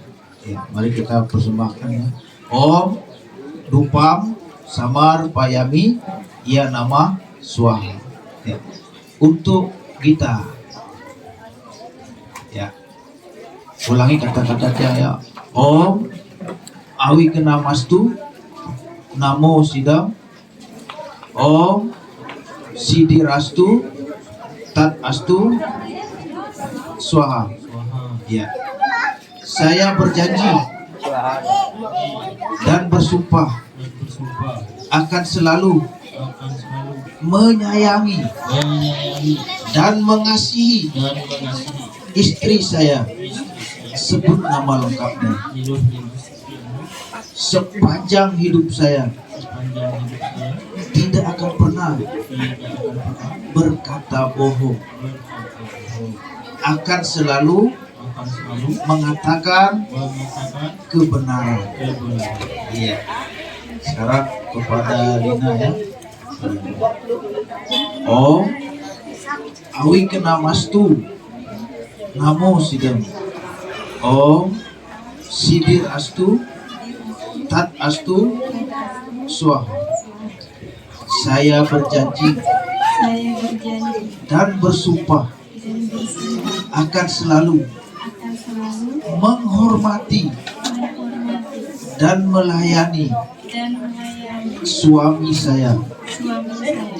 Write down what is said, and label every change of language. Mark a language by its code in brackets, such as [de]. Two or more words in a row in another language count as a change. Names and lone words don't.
[id] Ya, mari kita persembahkan ya. [sa] Om dupam samar payami ya nama swaha. [id] Ya. Untuk kita ya, ulangi kata-katanya ya. [sa] Om awi kena mastu namo sidam. Om sidi rastu tat astu swaha. [id] Ya, saya berjanji dan bersumpah akan selalu menyayangi dan mengasihi istri saya. Sebut nama lengkapnya. Sepanjang hidup saya tidak akan pernah berkata bohong. Akan selalu mengatakan kebenaran. Iya. Sekarang kepada Lina ya. [sa] Om awi kena mastu namo sidam. Om sidir astu tat astu swaha. [id] Saya berjanji dan bersumpah akan selalu menghormati dan melayani suami saya.